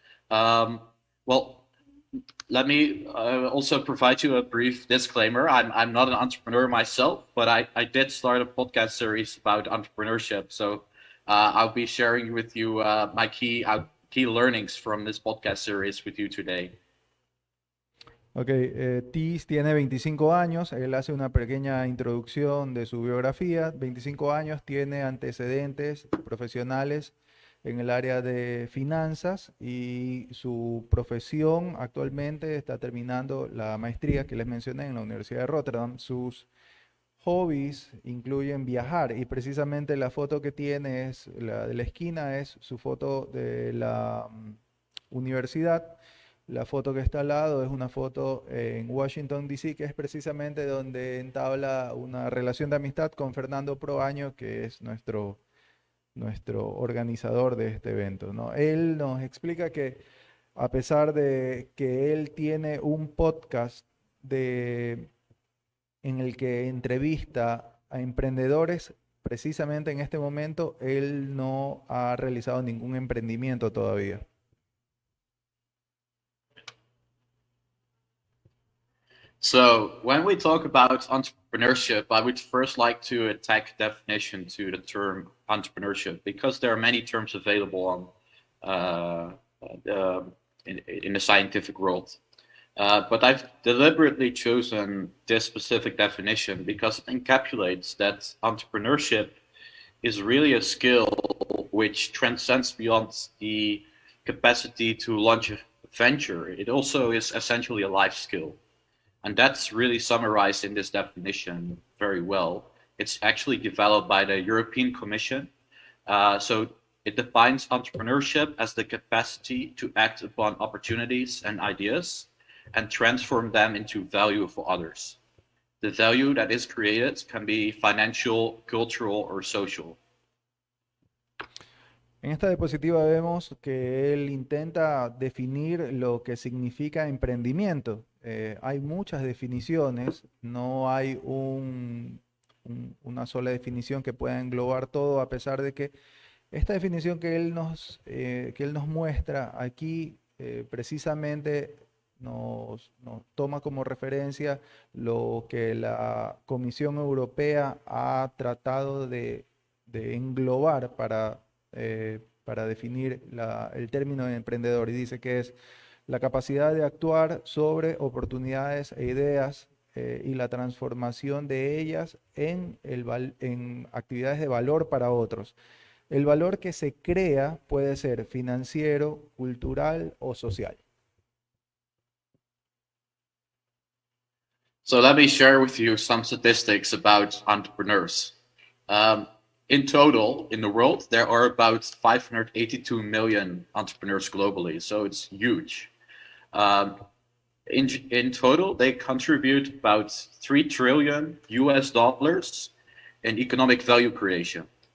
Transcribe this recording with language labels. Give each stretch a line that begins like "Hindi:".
English: Well, let me also provide you a brief disclaimer. I'm not an entrepreneur myself, but I did start a podcast series about entrepreneurship. So I'll be sharing with you my key learnings from this podcast series with you today.
Spanish: Ok, Thais tiene 25 años, él hace una pequeña introducción de su biografía. 25 años, tiene antecedentes profesionales en el área de finanzas y su profesión actualmente está terminando la maestría que les mencioné en la Universidad de Rotterdam. Sus hobbies incluyen viajar y precisamente la foto que tiene es la de la esquina, es su foto de la universidad. La foto que está al lado es una foto en Washington, D.C., que es precisamente donde entabla una relación de amistad con Fernando Proaño, que es nuestro organizador de este evento, ¿no? Él nos explica que a pesar de que él tiene un podcast en el que entrevista a emprendedores, precisamente en este momento él no ha realizado ningún emprendimiento todavía.
English: So when we talk about entrepreneurship, I would first like to attack definition to the term entrepreneurship because there are many terms available on in the scientific world. But I've deliberately chosen this specific definition because it encapsulates that entrepreneurship is really a skill which transcends beyond the capacity to launch a venture. It also is essentially a life skill. And that's really summarized in this definition very well. It's actually developed by the European Commission. So it defines entrepreneurship as the capacity to act upon opportunities and ideas and transform them into value for others. The value that is created can be financial, cultural, or social.
Spanish: En esta diapositiva vemos que él intenta definir lo que significa emprendimiento. Hay muchas definiciones, no hay una sola definición que pueda englobar todo, a pesar de que esta definición que él nos muestra aquí precisamente nos toma como referencia lo que la Comisión Europea ha tratado de englobar para definir el término de emprendedor, y dice que es la capacidad de actuar sobre oportunidades e ideas y la transformación de ellas en actividades de valor para otros. El valor que se crea puede ser financiero, cultural o social.
English: So let me share with you some statistics about entrepreneurs. In total, in the world, there are about 582 million entrepreneurs globally, so it's huge. In total, they contribute about 3 trillion US dollars in economic value creation.